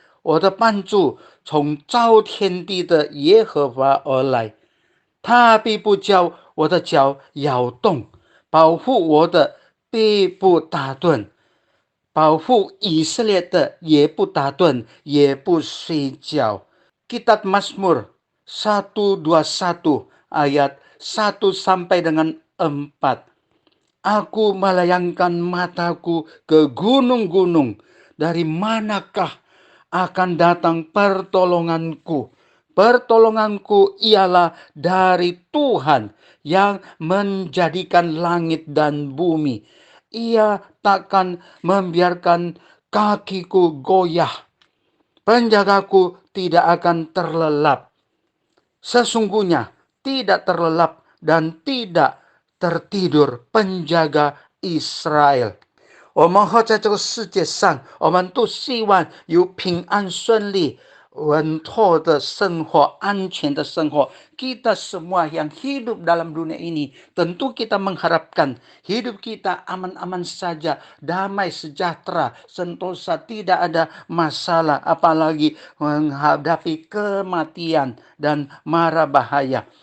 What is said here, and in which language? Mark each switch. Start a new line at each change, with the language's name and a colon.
Chinese: 我的帮助从造天地的耶和华而来，他必不叫我的脚摇动，保护我的必不打盹，保护以色列的也不打盹，也不睡觉。
Indonesian: Kitab Mazmur 121 ayat 1 sampai dengan 4. Aku melayangkan mataku ke gunung-gunung, dari manakah akan datang pertolonganku? Pertolonganku ialah dari Tuhan yang menjadikan langit dan bumi. Ia takkan membiarkan kakiku goyah. Penjagaku tidak akan terlelap. Sesungguhnya tidak terlelap dan tidak tertidur penjaga Israel。
Chinese: 我们活在这个世界上，我们都希望有平安顺利、稳妥的生活、安全的生活。
Indonesian: Kita semua yang hidup dalam dunia ini, tentu kita mengharapkan hidup kita aman-aman saja, damai, sejahtera, sentosa, tidak ada masalah, apalagi menghadapi kematian dan mara bahaya。